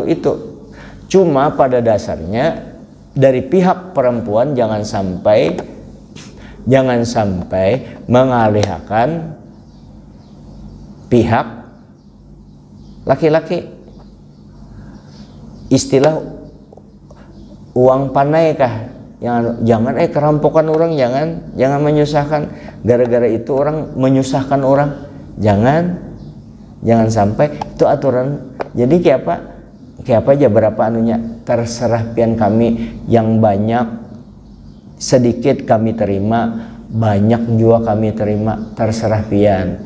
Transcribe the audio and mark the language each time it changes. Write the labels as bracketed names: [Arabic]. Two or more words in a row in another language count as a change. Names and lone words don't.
[Indonesian] Cuma pada dasarnya dari pihak perempuan jangan sampai mengalihkan pihak laki-laki. Istilah uang panai kah? Jangan kerampokan orang, jangan menyusahkan. Gara-gara itu orang menyusahkan orang, jangan sampai. Itu aturan. Jadi kayak apa aja berapa anunya, terserah pian kami. Yang banyak sedikit kami terima, banyak juga kami terima, terserah pian.